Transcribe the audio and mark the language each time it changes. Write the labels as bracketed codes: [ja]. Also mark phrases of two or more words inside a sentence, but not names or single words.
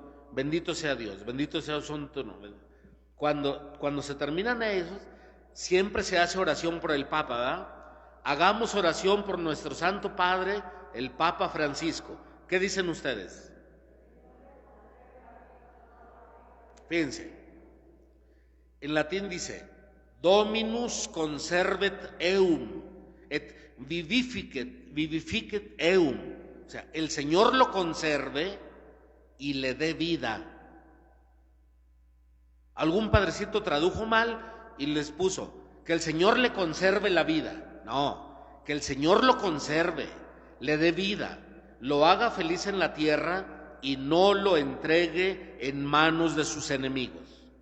[es] Bendito sea Dios, bendito sea su santo nombre. Cuando se terminan esos, siempre se hace oración por el Papa, ¿verdad? Hagamos oración por nuestro Santo Padre, el Papa Francisco. ¿Qué dicen ustedes? Fíjense, en latín dice, [la] Dominus conservet eum, et vivificet eum. [es] O sea, el Señor lo conserve y le dé vida. Algún padrecito tradujo mal y les puso que el Señor le conserve la vida. No, que el Señor lo conserve, le dé vida, lo haga feliz en la tierra y no lo entregue en manos de sus enemigos.